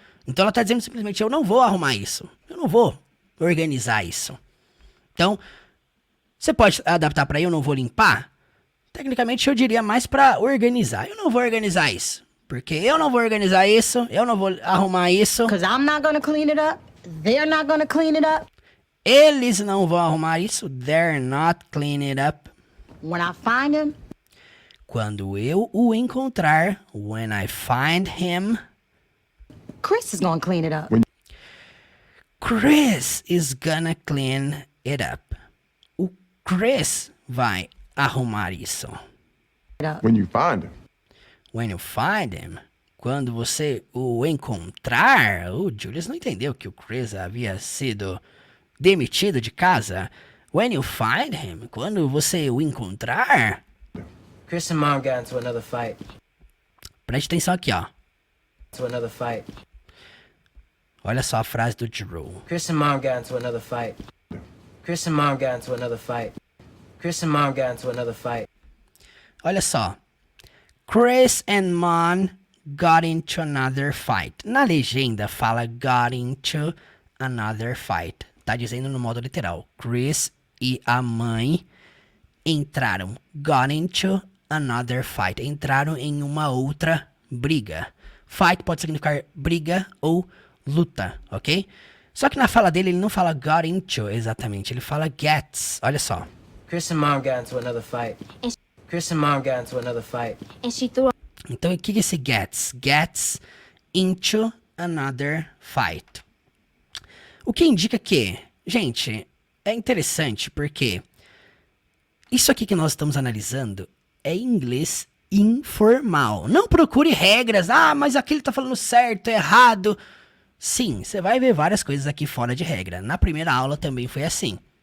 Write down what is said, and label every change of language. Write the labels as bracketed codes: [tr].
[pt] Então ela está dizendo simplesmente, eu não vou arrumar isso. Eu não vou organizar isso. Então, você pode adaptar para eu não vou limpar? Tecnicamente eu diria mais para organizar. Eu não vou organizar isso. Porque eu não vou organizar isso, eu não vou arrumar isso. [en] Because I'm not gonna clean it up. They're not gonna clean it up. [pt] Eles não vão arrumar isso. [en] They're not cleaning it up. When I find him, [pt] quando eu o encontrar, [en] when I find him, Chris is gonna clean it up. Chris is gonna clean it up. [pt] O Chris vai arrumar isso. [en] When you find him. When you find him. [pt] Quando você o encontrar. O Julius não entendeu que o Chris havia sido demitido de casa. [en] When you find him. [pt] Quando você o encontrar. [en] Chris and Mom got into another fight. [pt] Preste atenção aqui, ó. [en] To another fight. [pt] Olha só a frase do Drew. [en] Chris and Mom got into another fight. Chris and Mom got into another fight. Chris and Mom got into another fight. [pt] Olha só. [en] Chris and Mom got into another fight. [pt] Na legenda fala [en] got into another fight. [pt] Tá dizendo no modo literal. Chris e a mãe entraram. [en] Got into another fight. [pt] Entraram em uma outra briga. Fight pode significar briga ou luta, ok? Só que na fala dele ele não fala got into exatamente. Ele fala gets. Olha só. [en] Chris and Mom got into another fight. Chris and Mom got into another fight. And she threw [pt] Então o que é esse gets? [en] Gets into another fight. [pt] O que indica que, gente, é interessante porque isso aqui que nós estamos analisando é inglês informal. Não procure regras. Mas aqui ele tá falando certo, errado. Sim, você vai ver várias coisas aqui fora de regra. Na primeira aula também foi assim.